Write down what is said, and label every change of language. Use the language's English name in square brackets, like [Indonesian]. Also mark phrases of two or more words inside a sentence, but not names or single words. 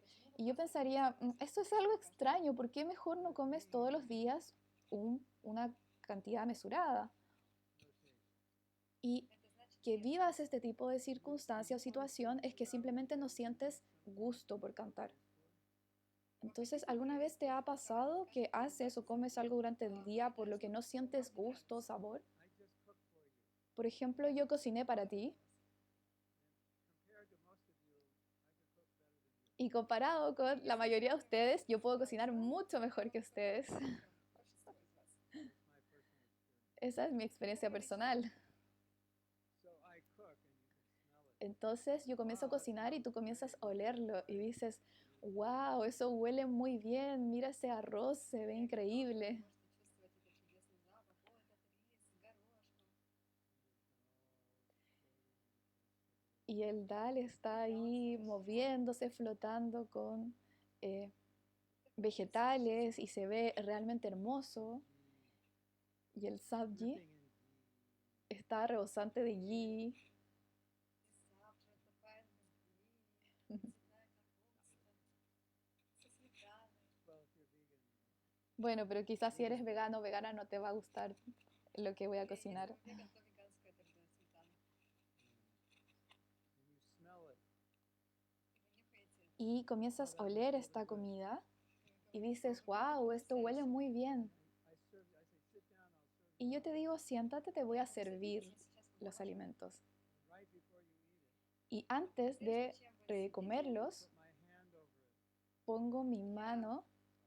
[Spanish] Y yo pensaría, esto es algo extraño, ¿por qué mejor no comes todos los días una cantidad mesurada? Y [Russian] Это значит, [Spanish] que [Russian] нет [Spanish] vivas [Russian] смысла. [Spanish] este tipo de circunstancia o situación es que simplemente no sientes gusto por cantar. Entonces, ¿alguna vez te ha pasado que haces o comes algo durante el día por lo que no sientes gusto o sabor? Por ejemplo, yo cociné para ti y comparado con la mayoría de ustedes, yo puedo cocinar mucho mejor que ustedes. [Russian] Большинство из вас. [Spanish] Esa es mi experiencia personal. Entonces yo comienzo a cocinar y tú comienzas a olerlo y dices, wow, eso huele muy bien, mira ese arroz, se ve increíble. [Russian] Можете чувствовать этот чудесный запах. О, этот рис с горошком. [Spanish] Y el dal está ahí moviéndose, flotando con vegetales y se ve realmente hermoso. Y el sabji está rebosante de ghee. [Russian] И сабжа утопает в любви. Цветная капуста. Со сметаной. [Spanish] Bueno, pero quizás si eres vegano o vegana no te va a gustar lo que voy a [Russian] Если [Spanish] cocinar. [Russian] вы веган, то веганская тогда сметана. И вы нюхаете, [Spanish] Y comienzas a oler esta comida y dices, wow, esto huele muy bien. Y yo te digo, siéntate, te voy a servir los alimentos. Y antes de comerlos, pongo mi mano